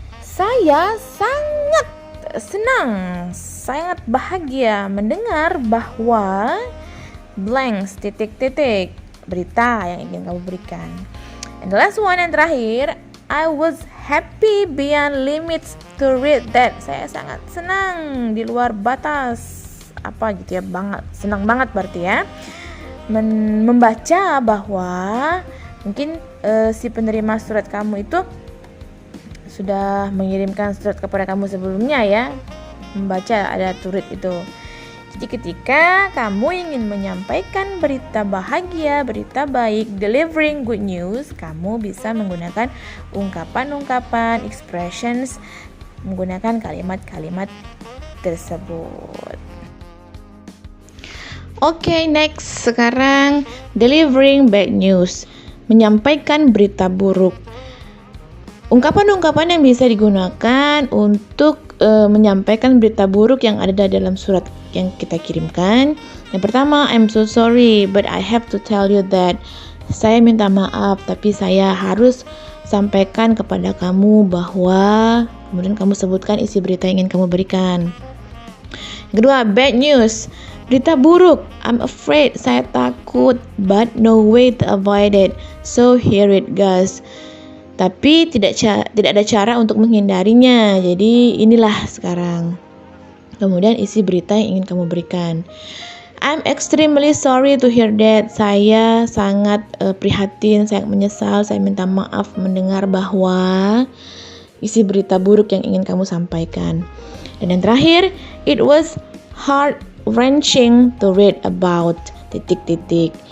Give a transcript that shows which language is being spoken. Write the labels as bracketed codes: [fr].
[id] Saya sangat senang, sangat bahagia mendengar bahwa blanks titik-titik berita yang ingin kamu berikan. [en] And the last one, [id] yang terakhir, [en] I was happy beyond limits to read that. [id] Saya sangat senang di luar batas apa gitu ya, senang banget berarti ya, membaca bahwa mungkin si penerima surat kamu itu sudah mengirimkan surat kepada kamu sebelumnya ya, membaca ada [en] to read [id] itu. Jadi ketika kamu ingin menyampaikan berita bahagia, berita baik, [en] delivering good news, [id] kamu bisa menggunakan ungkapan-ungkapan, expressions, menggunakan kalimat-kalimat tersebut. Oke, next, sekarang [en] delivering bad news, [id] menyampaikan berita buruk. Ungkapan-ungkapan yang bisa digunakan untuk menyampaikan berita buruk yang ada dalam surat yang kita kirimkan. Yang pertama, [en] I'm so sorry, but I have to tell you that. [id] Saya minta maaf, tapi saya harus sampaikan kepada kamu bahwa, kemudian kamu sebutkan isi berita yang ingin kamu berikan. Yang kedua, [en] bad news, [id] berita buruk. [en] I'm afraid, [id] saya takut, [en] but no way to avoid it. So here it goes. [id] Tapi tidak ada cara untuk menghindarinya. Jadi inilah sekarang. Kemudian isi berita yang ingin kamu berikan. [en] I'm extremely sorry to hear that. [id] Saya sangat prihatin, saya menyesal, saya minta maaf mendengar bahwa isi berita buruk yang ingin kamu sampaikan. Dan yang terakhir, [en] it was heart-wrenching to read about titik-titik.